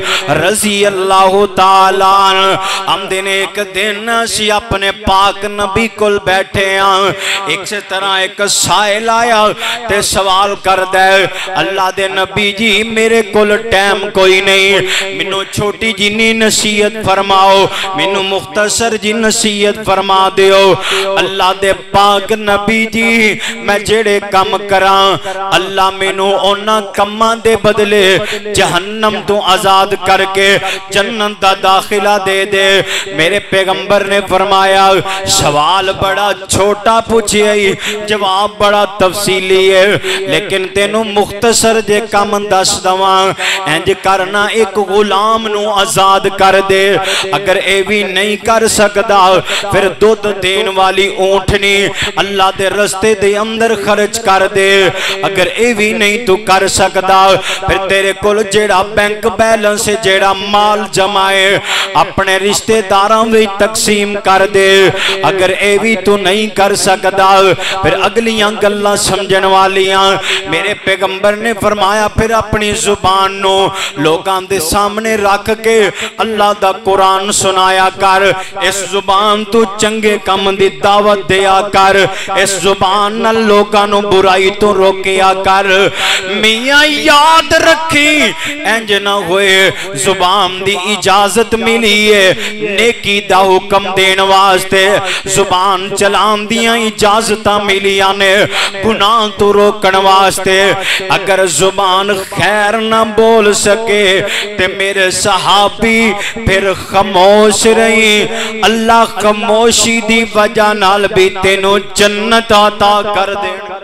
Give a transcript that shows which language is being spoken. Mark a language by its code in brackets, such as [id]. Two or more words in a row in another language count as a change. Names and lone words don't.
[ar] رضی اللہ تعالیٰ [pa] ہم دن ایک دن سی اپنے پاک نبی کل بیٹھے ہیں ایک سے طرح ایک سائل آیا تے سوال کر دے اللہ دے نبی جی میرے کل ٹیم کوئی نہیں منو چھوٹی جنی نصیحت فرماؤ منو مختصر جی نصیحت فرما دیو اللہ دے پاک نبی جی میں جڑے کم کراں اللہ مینوں اونا کماں دے بدلے جہنم تو آزاد کر کے جنت دا داخلہ دے دے میرے پیغمبر نے فرمایا سوال بڑا چھوٹا پوچھے جواب بڑا تفصیلی ہے لیکن تینوں مختصر جے کم دس دواں انج کرنا ایک غلام نو آزاد کر دے اگر اے بھی نہیں کر سکدا پھر دودھ دین والی اونٹنی اللہ دے رستے دے اندر خرچ کر دے اگر اے بھی نہیں تو کر سکدا پھر تیرے کول جیڑا بینک بیلنس سے جیڑا مال جمائے اپنے رشتہ داراں وچ تقسیم کر دے اگر اے بھی تو نہیں کر سکدا پھر اگلیاں گلاں سمجھن والیاں میرے پیغمبر نے فرمایا پھر اپنی زبان نو لوگاں دے سامنے رکھ کے اللہ دا قرآن سنایا کر اس زبان تو چنگے کم دی دعوت دیا کر اس زبان نال لوگاں نو برائی تو روکیا کر میاں یاد رکھی انج نہ ہوئے زبان دی اجازت ملی ہے نیکی دا حکم دین واسطے زبان چلان دیاں اجازتاں ملیاں نے گناہ تو روکن واسطے اگر زبان خیر نہ بول سکے تے میرے صحابی پھر خاموش رہی اللہ خاموشی دی وجہ نال بھی تینوں جنت عطا کر دے